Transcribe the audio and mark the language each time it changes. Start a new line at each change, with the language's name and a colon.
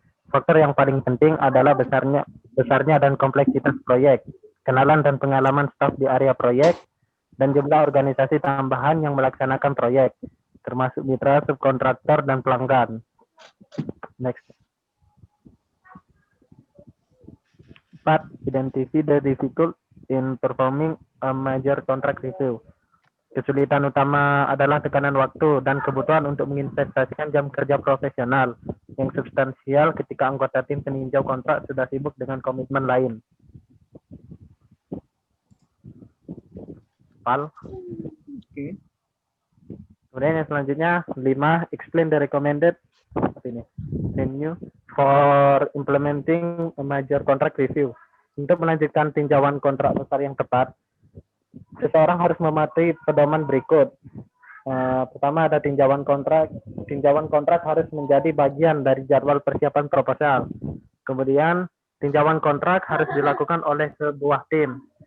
Indonesian: Faktor yang paling penting adalah besarnya dan kompleksitas proyek, kenalan dan pengalaman staf di area proyek, dan jumlah organisasi tambahan yang melaksanakan proyek, termasuk mitra, subkontraktor, dan pelanggan.
English: Next. 4. Identify the difficult in performing a major contract review.
Indonesian: Kesulitan utama adalah tekanan waktu dan kebutuhan untuk menginvestasikan jam kerja profesional yang substansial ketika anggota tim peninjau kontrak sudah sibuk dengan komitmen lain. Pal. Oke. Kemudian yang selanjutnya 5.
English: Explain the recommended venue for implementing a major contract review.
Indonesian: Untuk melanjutkan tinjauan kontrak besar yang tepat, seseorang harus mematuhi pedoman berikut. Pertama ada tinjauan kontrak. Tinjauan kontrak harus menjadi bagian dari jadwal persiapan proposal. Kemudian tinjauan kontrak harus dilakukan oleh sebuah tim.